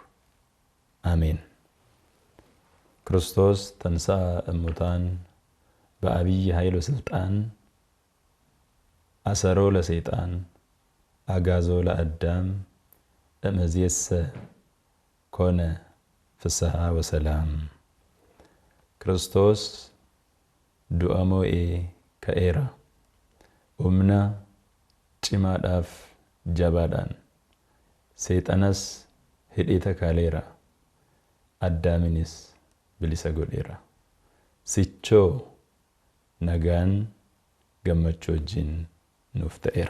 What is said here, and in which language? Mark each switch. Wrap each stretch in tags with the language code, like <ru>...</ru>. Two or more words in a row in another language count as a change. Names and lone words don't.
<om>Ameen.</om> <gez>ክርስቶስ ተንሥአ እሙታን በዐቢይ ኃይል ወሥልጣን አሰሮ ለሰይጣን አግዓዞ ለአዳም እምይእዜሰ ኮነ ፍስሐ ወሰላም። ክርስቶስ</gez> <om>ዱ'a moo'ee ka'eera. Humna cimaadhaaf jabaadhaan seexanas hidhee takaaleera. Addaaminis bilisa godheera. Sichoo nagaan gammachuu wajjin nuuf ta'eera.</om>